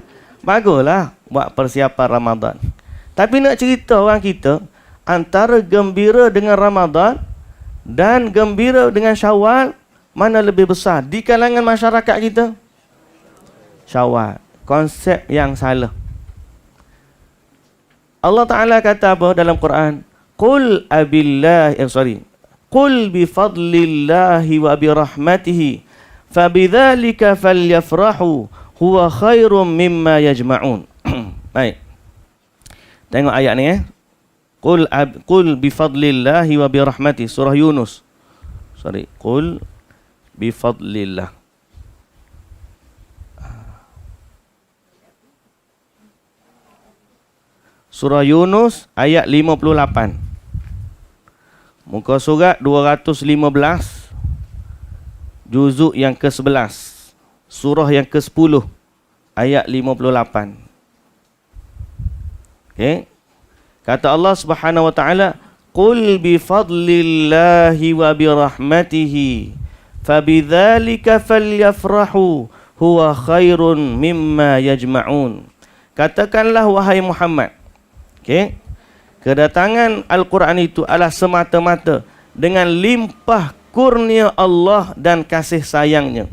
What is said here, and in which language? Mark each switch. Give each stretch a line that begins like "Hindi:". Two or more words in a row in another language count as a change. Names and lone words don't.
Malay: Baguslah buat persiapan Ramadan. Tapi nak cerita orang kita, antara gembira dengan Ramadan dan gembira dengan Syawal, mana lebih besar di kalangan masyarakat kita? Syawal. Konsep yang salah. Allah Ta'ala kata apa dalam Quran?
Arabic: قل بفضل الله وبرحمته فبذلك فليفرحوا هو خير مما يجمعون.
Malay: Baik. Tengok ayat ni
Arabic: قل بفضل الله وبرحمته,
Malay: surah Yunus.
Arabic: قل بفضل الله.
Malay: Surah Yunus ayat 58. Muka surat 215. Juzuk yang ke-11. Surah yang ke-10. Ayat 58.
Arabic: Okay. Kata Allah سبحانه وتعالى قل بفضل الله وبرحمته فبذلك فليفرحوا هو خير مما يجمعون."
Malay: Katakanlah wahai Muhammad, kedatangan Al-Quran itu adalah semata-mata dengan limpah kurnia Allah dan kasih sayangnya.